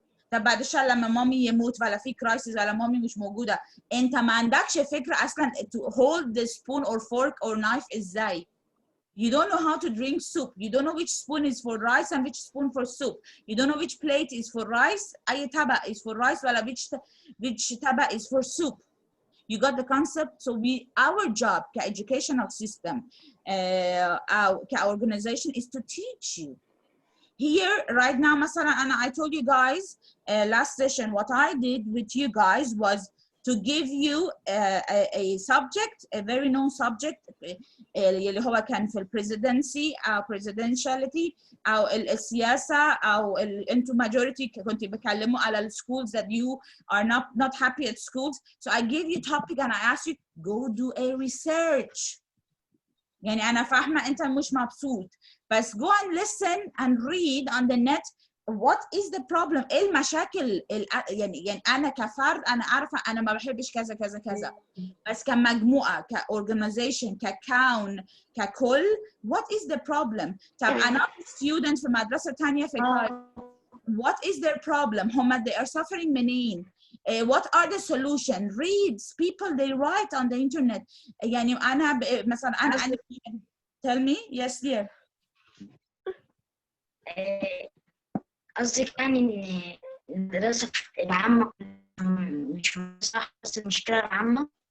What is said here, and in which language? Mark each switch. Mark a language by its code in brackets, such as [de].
[ar] طب بعد الشهر لما مامي يموت ولا في كرايسيس ولا مامي مش موجوده انت ما عندكش فكره اصلا [en] to hold the spoon or fork or knife [ar] ازاي. [en] You don't know how to drink soup. You don't know which spoon is for rice and which spoon for soup. You don't know which plate is for rice. [ar] أي طبق [en] is for rice ولا which طبق is for soup. You got the concept? So our job educational system, our organization is to teach you. Here right now مثلا I told you guys last session what I did with you guys was to give you a subject, a very known subject [ar] اللي هو كان في [en] presidency أو presidentiality [ar] أو السياسة أو انتوا [en] majority [ar] كنتوا بتكلموا على [en] schools that you are not happy at schools. So I gave you topic and I asked you go do a research. [ar] يعني أنا فاهمة أنت مش مبسوط بس [en] go and listen and read on the net what is the problem [ar] ايه المشاكل يعني انا كفرد انا عارفه انا ما بحبش كذا كذا كذا بس كمجموعه كاورجنايزيشن ككون ككل what is the problem. طب انا [en] student [ar] في مدرسه ثانيه في [en] what is their problem هم they are suffering منين what are the solution reads people they write on the internet [ar] يعني انا مثلا انا [en] tell me yes dear. [ar] قصدك يعني إن الدراسة العامة مش صح بس المشكلة العامة.